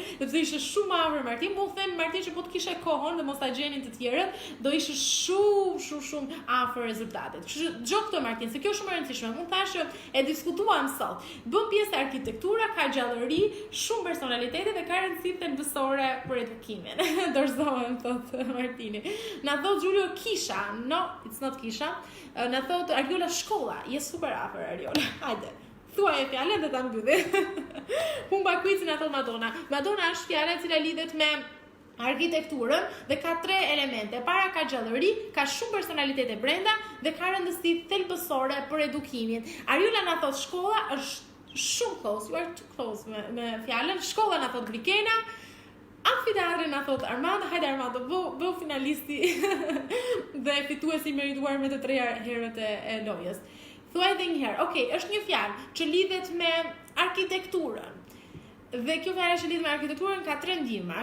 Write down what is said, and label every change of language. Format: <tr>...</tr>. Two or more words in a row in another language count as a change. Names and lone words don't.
<sq>Sepse ishte shumë afër Martin, po u them Martin që po të kishe kohën dhe mos ta gjenin të tjerët, do ishe shumë afër rezultatet. Kështu që dëgjoj këtë Martin, se kjo është shumë e rëndësishme. Unë thashë që e diskutuam sot. Bën pjesë e arkitektura, ka gjallëri, shumë personalitete dhe ka rëndësi thelbësore për edukimin. Dorëzohem, thot Martini. Na thot Giulio Kisha.</sq> <en>No, it's not Kisha.</en> <sq>Na thot Ariola shkolla. Je super afër Ariola. Hajde. Thuaj e fjalën dhe ta mbylli. Humba quizin, na thot Madonna. Madonna është fjala e cila lidhet me arkitekturën dhe ka 3 elemente. Para ka gjallëri, ka shumë personalitete brenda dhe ka rëndësi thelbësore për edukimin. Ariola na thot shkolla është shumë close.</sq> <en>You are too close</en> <sq>me fjalën. Shkolla na thot Brikena. Amfiteatri na thot Armando. Hajde Armando, bëu finalisti dhe fituesi merituar me të 3 herët e lojës. Thuaj edhe një herë. Okej, është një fjalë që lidhet me arkitekturën. Dhe kjo fjalë që lidhet me arkitekturën ka 3 ndihma.</sq>